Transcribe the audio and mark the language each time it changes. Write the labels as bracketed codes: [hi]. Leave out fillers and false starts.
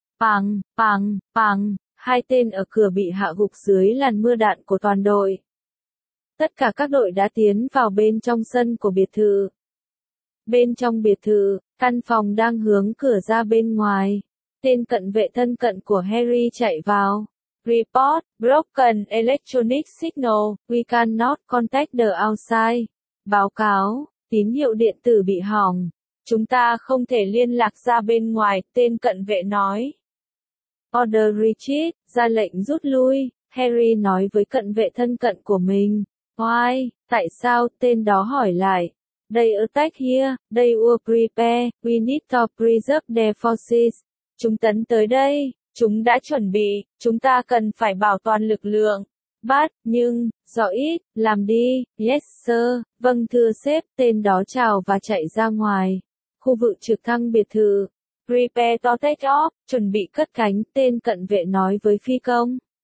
[vi] Bằng, bằng, bằng, hai tên ở cửa bị hạ gục dưới làn mưa đạn của toàn đội. Tất cả các đội đã tiến vào bên trong sân của biệt thự. Bên trong biệt thự, căn phòng đang hướng cửa ra bên ngoài. Tên cận vệ thân cận của Harry chạy vào. [en] Report, broken electronic signal, we cannot contact the outside. [vi] Báo cáo, tín hiệu điện tử bị hỏng. Chúng ta không thể liên lạc ra bên ngoài, tên cận vệ nói. [en] Order retreat, [vi] ra lệnh rút lui, Harry nói với cận vệ thân cận của mình. [en] Why? [vi] Tại sao? Tên đó hỏi lại. [en] They attack here, they were prepared, we need to preserve their forces. [vi] Chúng tấn tới đây, chúng đã chuẩn bị, chúng ta cần phải bảo toàn lực lượng. [en] But, [vi] nhưng, rõ ít, làm đi, [en] yes sir, [vi] vâng thưa sếp, tên đó chào và chạy ra ngoài. Khu vực trực thăng biệt thự. [en] Prepare to take off, [vi] chuẩn bị cất cánh, tên cận vệ nói với phi công.